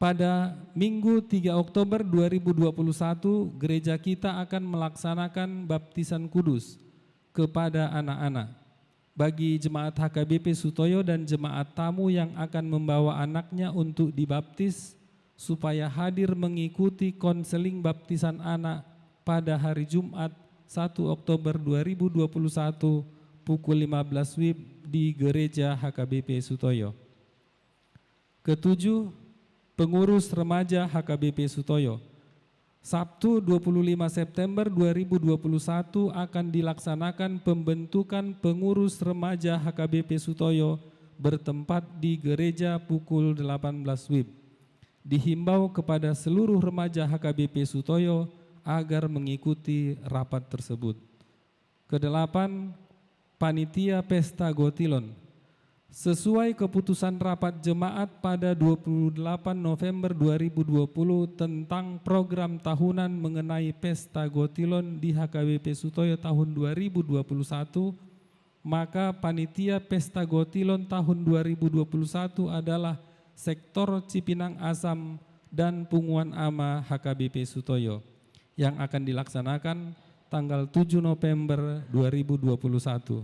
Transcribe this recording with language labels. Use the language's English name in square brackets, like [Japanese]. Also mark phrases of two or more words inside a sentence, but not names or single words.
[Indonesian] pada Minggu 3 Oktober 2021, gereja kita akan melaksanakan baptisan kudus kepada anak-anak. Bagi jemaat HKBP Sutoyo dan jemaat tamu yang akan membawa anaknya untuk dibaptis, supaya hadir mengikuti konseling baptisan anak pada hari Jumat 1 Oktober 2021 pukul 15 WIB di gereja HKBP Sutoyo. Ketujuh, pengurus remaja HKBP Sutoyo. Sabtu 25 September 2021 akan dilaksanakan pembentukan pengurus remaja HKBP Sutoyo bertempat di gereja pukul 18 WIB. Dihimbau kepada seluruh remaja HKBP Sutoyo agar mengikuti rapat tersebut. Kedelapan, Panitia Pesta Gotilon. Sesuai keputusan rapat jemaat pada 28 November 2020 tentang program tahunan mengenai Pesta Gotilon di HKBP Sutoyo tahun 2021, maka Panitia Pesta Gotilon tahun 2021 adalah Sektor Cipinang Asam dan Punguan Ama HKBP Sutoyo yang akan dilaksanakan tanggal 7 November 2021.